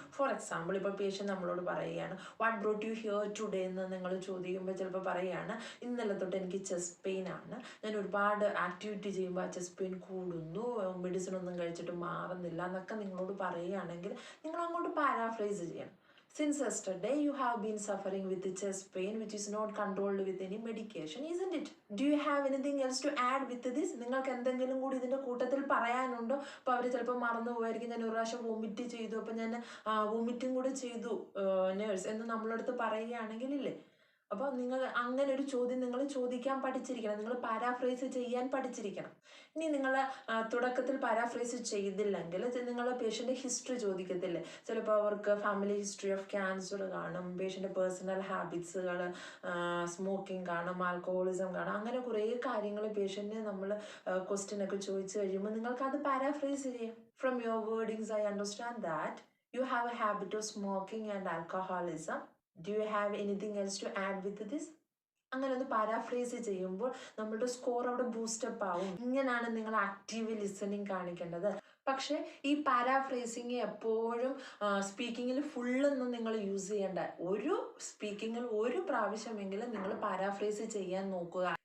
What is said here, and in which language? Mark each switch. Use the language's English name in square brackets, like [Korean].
[Malayalam] For example, ഇപ്പോൾ patient നമ്മളോട് പറയുകയാണ് [English] what brought you here today [Malayalam] എന്ന് നിങ്ങൾ ചോദിക്കുമ്പോൾ ചിലപ്പോൾ പറയുകയാണ് ഇന്നലെ തൊട്ട് എനിക്ക് ചെസ്റ്റ് പെയിൻ ആണ്, ഞാൻ ഒരുപാട് ആക്ടിവിറ്റി ചെയ്യുമ്പോൾ ആ ചെസ്റ്റ് പെയിൻ കൂടുന്നു, മെഡിസിൻ ഒന്നും കഴിച്ചിട്ട് മാറുന്നില്ല എന്നൊക്കെ നിങ്ങളോട് പറയുകയാണെങ്കിൽ നിങ്ങൾ അങ്ങോട്ട് പാരാഫ്രൈസ് ചെയ്യണം. [English] Since yesterday you have been suffering with the chest pain which is not controlled with any medication, isn't it? Do you have anything else to add with this? [Malayalam] നിങ്ങൾക്ക് എന്തെങ്കിലും കൂടി ഇതിൻ്റെ കൂട്ടത്തിൽ പറയാനുണ്ടോ? അപ്പോൾ അവർ ചിലപ്പോൾ മറന്നു പോയായിരിക്കും, ഞാൻ ഒരു പ്രാവശ്യം വോമിറ്റ് ചെയ്തു, അപ്പോൾ ഞാൻ വോമിറ്റും കൂടി ചെയ്തു നേഴ്സ് എന്ന് നമ്മളടുത്ത് പറയുകയാണെങ്കിൽ ഇല്ലേ. അപ്പോൾ നിങ്ങൾ അങ്ങനെ ഒരു ചോദ്യം നിങ്ങൾ ചോദിക്കാൻ പഠിച്ചിരിക്കണം, നിങ്ങൾ പാരാഫ്രൈസ് ചെയ്യാൻ പഠിച്ചിരിക്കണം. ഇനി നിങ്ങൾ തുടക്കത്തിൽ പാരാഫ്രൈസ് ചെയ്തില്ലെങ്കിൽ നിങ്ങളുടെ പേഷ്യൻ്റെ ഹിസ്റ്ററി ചോദിക്കത്തില്ലേ. ചിലപ്പോൾ അവർക്ക് [English] family history of cancer [Malayalam] കാണും, പേഷ്യൻ്റെ പേഴ്സണൽ ഹാബിറ്റ്സുകൾ, സ്മോക്കിംഗ് കാണും, ആൽക്കഹോളിസം കാണും, അങ്ങനെ കുറേ കാര്യങ്ങൾ പേഷ്യൻറ്റിനെ നമ്മൾ ക്വസ്റ്റ്യനൊക്കെ ചോദിച്ചു കഴിയുമ്പോൾ നിങ്ങൾക്ക് അത് പാരാഫ്രൈസ് ചെയ്യാം. [English] From your wordings I understand that you have a habit of smoking and alcoholism. Do you have anything else to add with this? [Malayalam] അങ്ങനെ ഒന്ന് പാരാഫ്രൈസ് ചെയ്യുമ്പോൾ നമ്മളുടെ സ്കോർ അവിടെ ബൂസ്റ്റപ്പ് ആവും. ഇങ്ങനെയാണ് നിങ്ങൾ ആക്റ്റീവ് ലിസണിങ് കാണിക്കേണ്ടത്. പക്ഷേ ഈ പാരാഫ്രൈസിങ് എപ്പോഴും സ്പീക്കിങ്ങിൽ ഫുള്ളൊന്നും നിങ്ങൾ യൂസ് ചെയ്യേണ്ട. ഒരു സ്പീക്കിങ്ങിൽ ഒരു പ്രാവശ്യമെങ്കിലും നിങ്ങൾ പാരാഫ്രൈസ് ചെയ്യാൻ നോക്കുക.